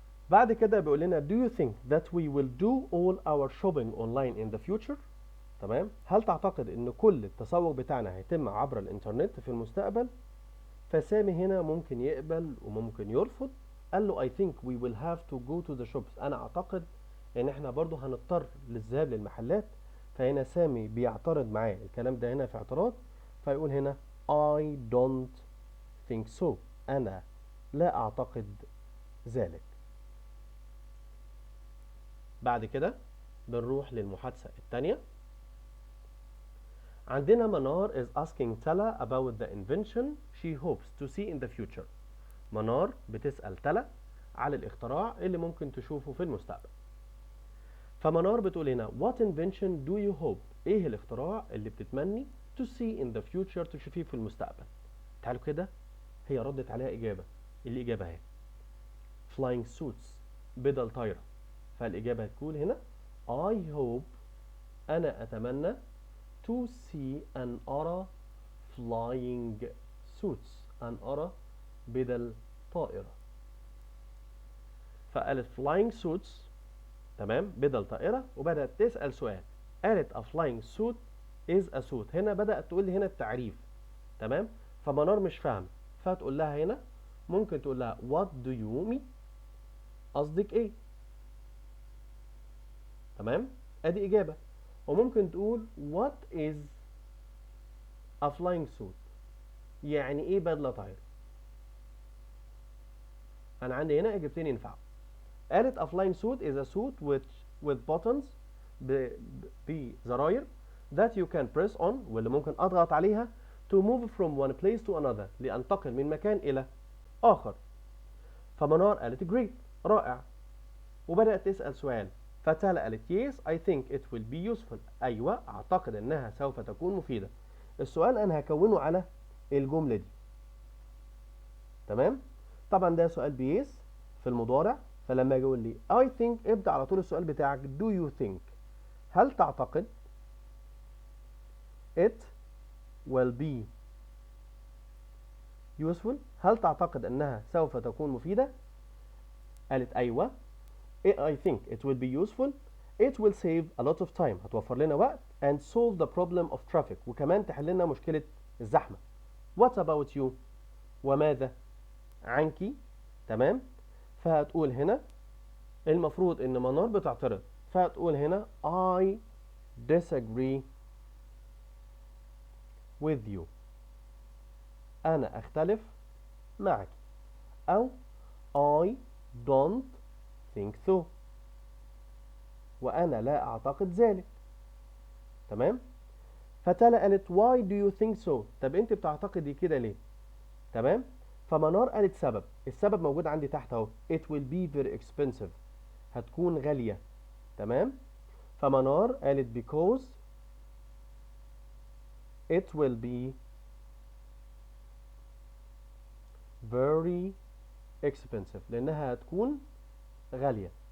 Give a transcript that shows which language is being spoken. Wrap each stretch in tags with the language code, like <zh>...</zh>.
<ar>بعد كده بيقول لنا</ar> <en>do you think that we will do all our shopping online in the future؟</en> <ar>تمام، هل تعتقد ان كل التسوق بتاعنا هيتم عبر الانترنت في المستقبل؟ فسامي هنا ممكن يقبل وممكن يرفض.</ar> <en>قال له I think we will have to go to the shops.</en> <ar>انا اعتقد ان احنا برضو هنضطر للذهاب للمحلات. فهنا سامي بيعترض معاه، الكلام ده هنا في اعتراض، فيقول هنا</ar> <en>I don't think so.</en> <ar>انا لا اعتقد ذلك. بعد كده بنروح للمحادثة الثانية.</ar> <en>عندنا منار is asking تلا about the invention she hopes to see in the future.</en> <ar>منار بتسأل تلا على الاختراع اللي ممكن تشوفه في المستقبل. فمنار بتقول هنا</ar> <en>what invention do you hope؟</en> <ar>ايه الاختراع اللي بتتمني</ar> <en>to see in the future</en> <ar>تشوفيه في المستقبل؟ تعالوا كده، هي ردت عليها إجابة. الإجابة اهي</ar> <en>flying suits،</en> <ar>بدل طايرة. فالإجابة هتكون هنا</ar> <en>I hope،</en> <ar>أنا أتمنى</ar> <en>to see</en> <ar>أن أرى</ar> <en>flying suits،</en> <ar>أن أرى بدل طائرة. فقالت</ar> <en>flying suits،</en> <ar>تمام، بدل طائرة، وبدأت تسأل سؤال.</ar> <en>قالت a flying suit is a suit.</en> <ar>هنا بدأت تقول لي هنا التعريف، تمام. فمنار مش فاهم، فتقول لها هنا، ممكن تقول لها</ar> <en>what do you mean؟</en> <ar>قصدك ايه؟ تمام، ادي إجابة. وممكن تقول</ar> <en>what is a flying suit؟</en> <ar>يعني ايه بدلة طايرة؟ انا عندي هنا اجابتين ينفعوا.</ar> <en>قالت a flying suit is a suit with buttons، بزراير that you can press on،</en> <ar>واللي ممكن اضغط عليها</ar> <en>to move from one place to another،</en> <ar>لانتقل من مكان الى اخر. فمنار قالت great، رائع، وبدأت تسأل سؤال. فتالا قالت</ar> <en>yes I think it will be useful،</en> <ar>ايوه اعتقد انها سوف تكون مفيدة. السؤال انا هكونه على الجملة دي، تمام. طبعا ده سؤال بيس في المضارع، فلما يجي يقول لي</ar> <en>I think</en> <ar>ابدأ على طول السؤال بتاعك</ar> <en>do you think،</en> <ar>هل تعتقد</ar> <en>it will be useful؟</en> <ar>هل تعتقد انها سوف تكون مفيدة؟ قالت ايوه</ar> <en>I think it will be useful. It will save a lot of time،</en> <ar>هتوفر لنا وقت،</ar> <en>and solve the problem of traffic،</en> <ar>وكمان تحل لنا مشكلة الزحمة.</ar> <en>What about you؟</en> <ar>وماذا عنك؟ تمام. فهتقول هنا المفروض ان منار بتعترض، فهتقول هنا</ar> <en>I disagree with you،</en> <ar>انا اختلف معك، او</ar> <en>I don't think so،</en> <ar>وانا لا اعتقد ذلك. تمام. فتالا قالت</ar> <en>why do you think so؟</en> <ar>طب انت بتعتقدي كده ليه؟ تمام. فمنار قالت سبب، السبب موجود عندي تحت اهو</ar> <en>it will be very expensive،</en> <ar>هتكون غالية. تمام. فمنار قالت</ar> <en>because it will be very expensive،</en> <ar>لأنها هتكون غالية.</ar>